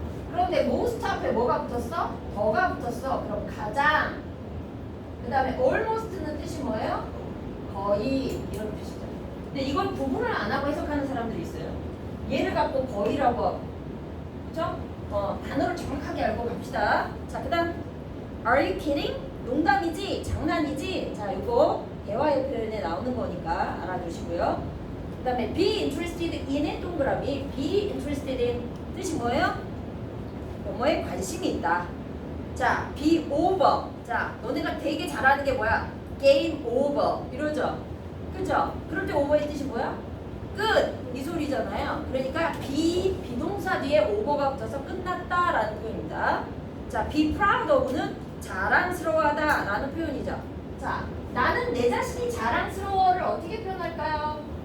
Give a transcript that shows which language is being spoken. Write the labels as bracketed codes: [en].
[ko] 그런데 most 앞에 뭐가 붙었어? 더가 붙었어. 그럼 가장. 그 다음에 almost는 뜻이 뭐예요? 거의 이런 뜻이죠. 근데 이걸 구분을 안 하고 해석하는 사람들이 있어요. 얘를 갖고 거의라고 하고, 그렇죠? 단어를 정확하게 알고 갑시다. 자, 그다음 [en] Are you kidding? [ko] 농담이지? 장난이지? 자, 이거 대화의 표현에 나오는 거니까 알아두시고요. 그다음에 be interested in의 동그라미. be interested in 뜻이 뭐예요? 뭐뭐에 관심이 있다. 자, be over. 자, 너네가 되게 잘하는 게 뭐야? [en] game over 이러죠. [ko] 그죠? 그럴 때 over의 뜻이 뭐야? 끝! 이 소리잖아요. 그러니까 비동사 뒤에 over가 붙어서 끝났다라는 표현입니다. 자, be proud of는 자랑스러워하다 라는 표현이죠. 자, 나는 내 자신이 자랑스러워를 어떻게 표현할까요?